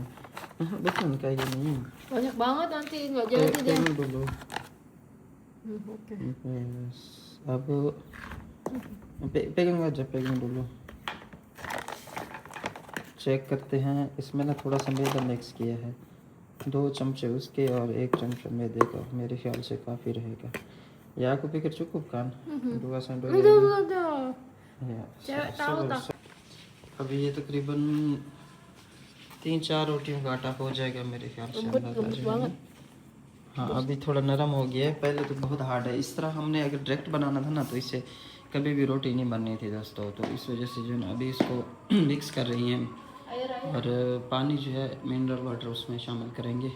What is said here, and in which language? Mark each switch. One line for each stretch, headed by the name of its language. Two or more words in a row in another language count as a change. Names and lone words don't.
Hindi: देखो इनका ये नहीं है.
Indonesian: Banyak banget nanti nggak jadi dia. पेमेंट dulu. Oke.
English: Yes.
Hindi: अब पेकिंग आ जाए, पेकिंग dulu. चेक करते हैं. इसमें ना थोड़ा सा मैदा मिक्स किया है, 2 चमचे उसके और 1 चमचा मैदे का. मेरे ख्याल से काफ़ी रहेगा.
Indonesian: या aku pikir cukup kan? 2 sampai 2. Udah. Ya, Cewek tahu tak?
Hindi: अभी ये तकरीबन 3-4 रोटियों का आटा हो जाएगा मेरे ख्याल से. अंदाज़ा जो है ना. हाँ अभी थोड़ा नरम हो गया है, पहले तो बहुत हार्ड है. इस तरह हमने अगर डायरेक्ट बनाना था ना तो इससे कभी भी रोटी नहीं बननी थी दोस्तों. तो इस वजह से जो है ना अभी इसको मिक्स कर रही हैं. और पानी जो है मिनरल वाटर उसमें शामिल करेंगे.